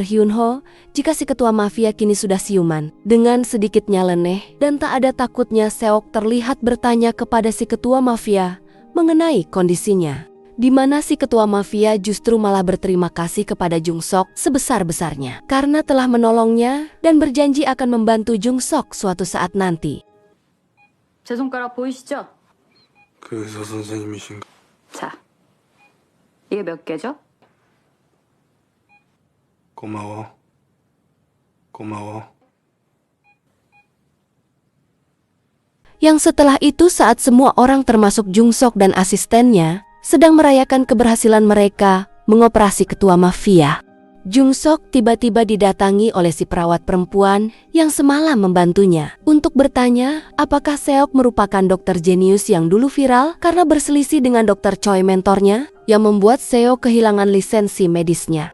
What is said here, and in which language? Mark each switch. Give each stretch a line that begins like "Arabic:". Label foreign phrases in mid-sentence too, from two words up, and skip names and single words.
Indonesian: Hyun-ho jika si ketua mafia kini sudah siuman. Dengan sedikit nyeleneh dan tak ada takutnya, Seok terlihat bertanya kepada si ketua mafia mengenai kondisinya. Di mana si ketua mafia justru malah berterima kasih kepada Jung Sok sebesar-besarnya karena telah menolongnya dan berjanji akan membantu Jung Sok suatu saat nanti.
Korean: 제 손가락 보이시죠? 그 의사 선생님이신가? 자, 이게 몇 개죠? 고마워. 고마워.
Indonesian: Yang setelah itu saat semua orang termasuk Jung Sok dan asistennya sedang merayakan keberhasilan mereka mengoperasi ketua mafia. Jung Sok tiba-tiba didatangi oleh si perawat perempuan yang semalam membantunya untuk bertanya apakah Seok merupakan dokter jenius yang dulu viral karena berselisih dengan dokter Choi mentornya yang membuat Seok kehilangan lisensi medisnya.